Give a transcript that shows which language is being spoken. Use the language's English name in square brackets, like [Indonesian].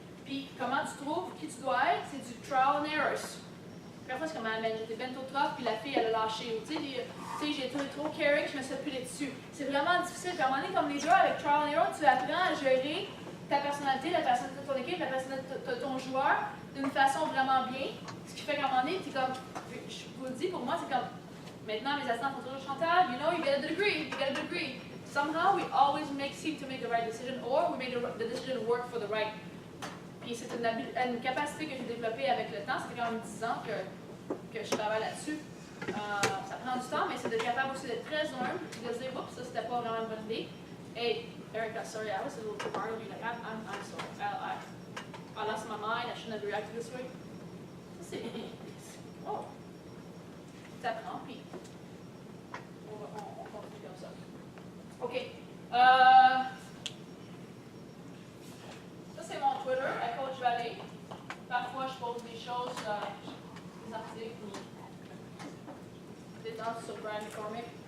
[French] Puis, comment tu trouves qui tu dois être, c'est du trial and errors. Parfois, c'est comme, j'étais ben trop tough, puis la fille, elle a lâché. Ou, tu sais, j'ai été trop caring, je me suis appuyée dessus. C'est vraiment difficile. Puis, à un moment donné, comme les deux, avec trial and error, tu apprends à gérer ta personnalité, la personnalité de ton équipe, la personnalité de ton joueur, d'une façon vraiment bien. Ce qui fait qu'à un moment donné, tu es comme, je vous le dis, pour moi, c'est comme, maintenant, mes assistants font toujours Chantal, [English] you know, you get a degree, [French] you get a degree. [English] Somehow, we always seem to make the right decision, or we make the decision work for the right. [French] Puis c'est une capacité que j'ai développée avec le temps. Ça fait quand même 10 ans que je travaille là-dessus. Ça prend du temps, mais c'est d'être capable aussi d'être très humble, de se dire, oups, ça c'était pas vraiment une bonne idée. [English] Hey, Erica, sorry, I was a little too hard on you. Like, I'm sorry. I lost my mind. I shouldn't have reacted this way. [French] Ça, c'est. Oh! T'apprends, puis on continue comme ça. OK. Ça, c'est mon Twitter, à Coach Vallée. Parfois, je pose des choses, des articles ou des danses sur Brian McCormick.